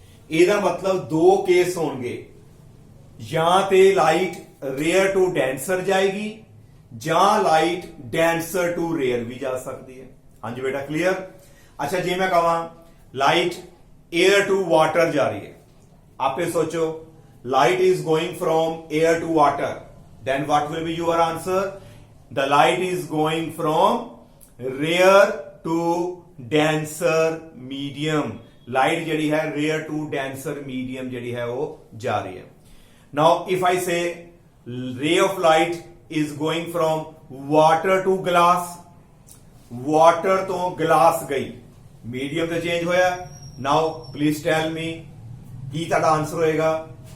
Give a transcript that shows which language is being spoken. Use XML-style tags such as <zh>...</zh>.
<pa>ਇਹਦਾ ਮਤਲਬ ਦੋ ਕੇਸ ਹੋਣਗੇ, ਜਾਂ ਤੇ ਲਾਈਟ ਰੇਅਰ ਟੂ ਡੈਂਸਰ ਜਾਏਗੀ ਜਾਂ ਲਾਈਟ ਡੈਂਸਰ ਟੂ ਰੇਅਰ ਵੀ ਜਾ ਸਕਦੀ ਹੈ। ਹਾਂਜੀ ਬੇਟਾ ਕਲੀਅਰ। ਅੱਛਾ ਜੇ ਮੈਂ ਕਹਾਂ ਲਾਈਟ 에ਅਰ ਟੂ ਵਾਟਰ ਜਾ ਰਹੀ ਹੈ, ਆਪੇ ਸੋਚੋ</pa> <en>light is going from air to water, then what will be your answer? The light is going from rare to denser medium.</en> <pa>Light ਜਿਹੜੀ ਹੈ rare to denser medium ਜਿਹੜੀ ਹੈ ਉਹ ਜਾ ਰਹੀ ਹੈ।</pa> <en>Now if I say ray of light is going from water to glass,</en> <pa>water ਤੋਂ glass ਗਈ, medium ਤੇ change ਹੋਇਆ।</pa> <en>Now please tell me</en> <pa>ਕੀ ਤੁਹਾਡਾ ਆਨਸਰ ਹੋਏਗਾ?</pa>